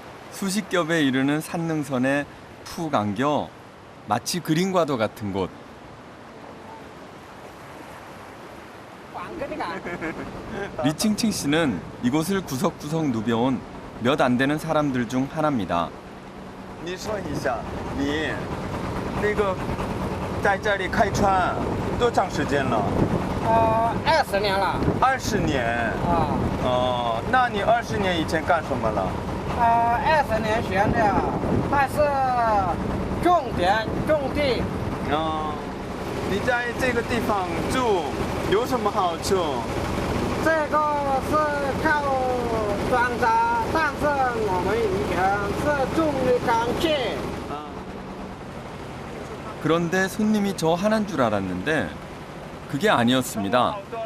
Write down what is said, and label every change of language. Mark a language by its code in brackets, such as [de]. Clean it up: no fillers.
[ko] 수십 겹에 이르는 산능선에 푹 안겨 마치 그림과도 같은 곳. 리칭칭 씨는 이곳을 구석구석 누벼온 몇 안 되는 사람들 중 하나입니다. [zh] 你说一下，你那个在这里开船多长时间了 20年了。？20年。哦，那你20年以前干什么了？ 20年前的，还是种田种地。你在这个地方住有什么好处？这个是靠庄稼，但是我们以前是种的钢铁。 [ko] 그런데 손님이 저 하나인 줄 알았는데 그게 아니었습니다.